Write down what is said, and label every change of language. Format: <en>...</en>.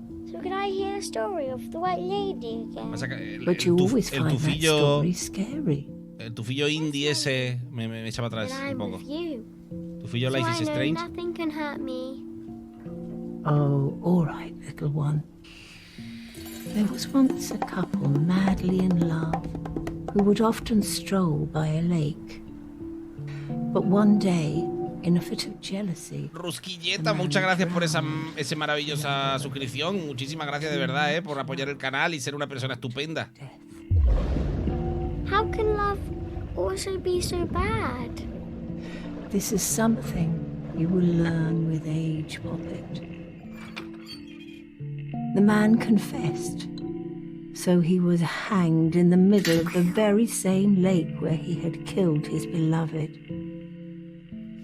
<en>So could I hear the story of the White Lady again? But you always find that story scary.</en> <es>El tufillo indie ese me echa para atrás un poco. Tufillo Life is Strange.</es> <en>Nothing can hurt me. Oh, all right, little one. There was once a couple madly in love who would often stroll by a lake. But one day, in a fit of jealousy...</en> <es>Rusquilleta, muchas gracias por esa maravillosa suscripción. Muchísimas gracias de verdad, por apoyar el canal y ser una persona estupenda.</es> <en>How can love also be so bad? This is something you will learn with age, Poppet. The man confessed, so he was hanged in the middle of the very same lake where he had killed his beloved.</en>